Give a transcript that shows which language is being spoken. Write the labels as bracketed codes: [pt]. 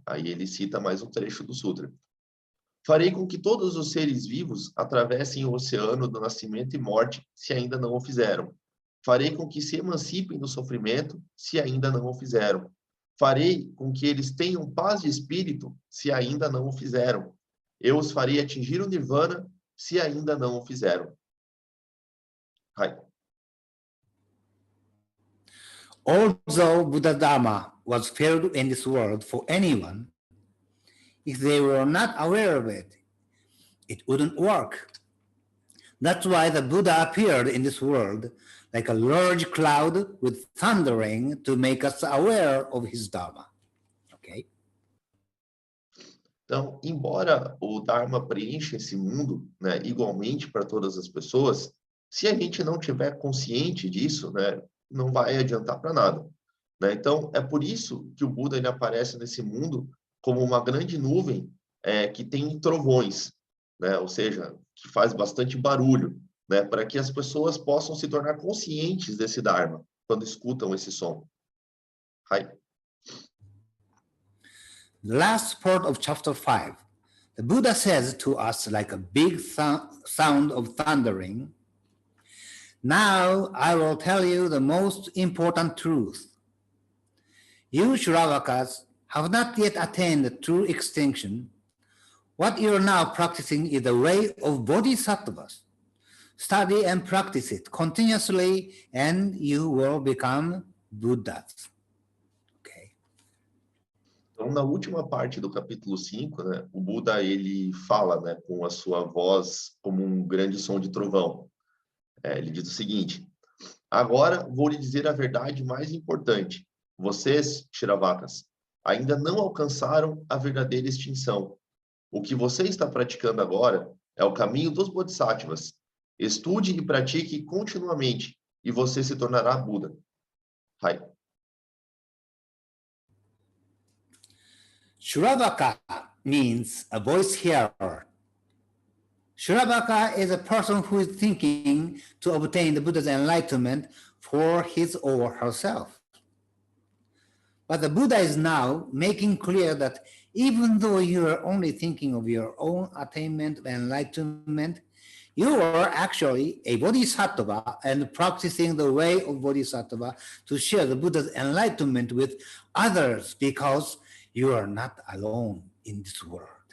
[pt] Aí ele cita mais um trecho do Sutra. Farei com que todos os seres vivos atravessem o oceano do nascimento e morte, se ainda não o fizeram. Farei com que se emancipem do sofrimento, se ainda não o fizeram. Farei com que eles tenham paz de espírito, se ainda não o fizeram. Eu os farei atingir o nirvana, se ainda não o fizeram. [en] Although Buddha Dharma was filled in this world for anyone, if they were not aware of it, it wouldn't work. That's why the Buddha appeared in this world like a large cloud with thundering to make us aware of his Dharma. Okay? [pt] Então, embora o Dharma preencha esse mundo, né, igualmente para todas as pessoas, se a gente não tiver consciente disso, né, não vai adiantar para nada, né? Então, é por isso que o Buda ele aparece nesse mundo como uma grande nuvem que tem trovões, né? Ou seja, que faz bastante barulho, né? Para que as pessoas possam se tornar conscientes desse Dharma quando escutam esse som. Hai. [en] The last part of chapter 5, the Buddha says to us like a big sound of thundering, "Now I will tell you the most important truth. You Shravakas have not yet attained true extinction. What you are now practicing is the way of bodhisattvas. Study and practice it continuously and you will become Buddhas." Okay. [pt] Então, na última parte do capítulo 5, né, o Buda ele fala, né, com a sua voz como um grande som de trovão. Ele diz o seguinte: agora vou lhe dizer a verdade mais importante. Vocês, Shravakas, ainda não alcançaram a verdadeira extinção. O que você está praticando agora é o caminho dos bodhisattvas. Estude e pratique continuamente, e você se tornará Buda. [ja] Hai. [en] Shravaka means a voice hearer. Shravaka is a person who is thinking to obtain the Buddha's enlightenment for his or herself. But the Buddha is now making clear that even though you are only thinking of your own attainment and enlightenment, you are actually a bodhisattva and practicing the way of bodhisattva to share the Buddha's enlightenment with others because you are not alone in this world.